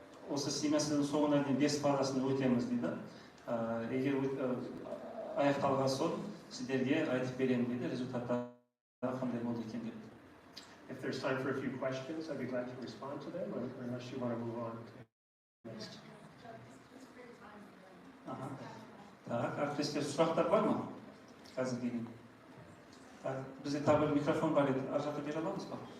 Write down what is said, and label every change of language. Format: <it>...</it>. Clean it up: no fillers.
<kk>Осы семестрдің соңына дейін 5 фазасын өтеміз дейді. Егер аяқталған соң сіздерге айтып беремін дейді, результаттары қандай болды екен деп.</kk> <en>If there's time for a few questions, I'd be glad to respond to them, unless you want to move on to next.</en> <kk>Так, әріптестер, сұрақтар бар ма? Қазір дейін. Бізде тағы бір микрофон бар еді, ар жаққа бере аламыз ба?</kk>